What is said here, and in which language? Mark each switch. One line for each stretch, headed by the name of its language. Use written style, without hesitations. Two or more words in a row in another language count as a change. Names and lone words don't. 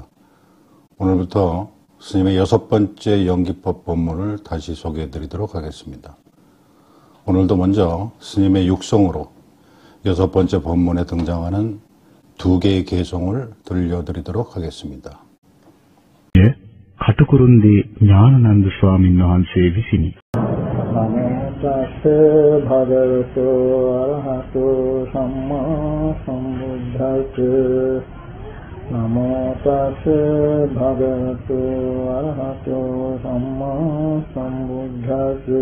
Korean: 오늘부터 스님의 6번째 연기법 본문을 다시 소개해 드리도록 하겠습니다. 오늘도 먼저 스님의 육성으로 6번째 본문에 등장하는 2개의 개송을 들려드리도록 하겠습니다. 예,
Sinhala: කටුකුරුන්දී ඥානানন্দ ස්වාමීන් වහන්සේ විසිනි.
Pali: නමෝ තස්ස භගවතු අරහතු සම්මා සම්බුද්දස්ස නමෝ තස්ස භගවතු අරහතු සම්මා සම්බුද්දස්ස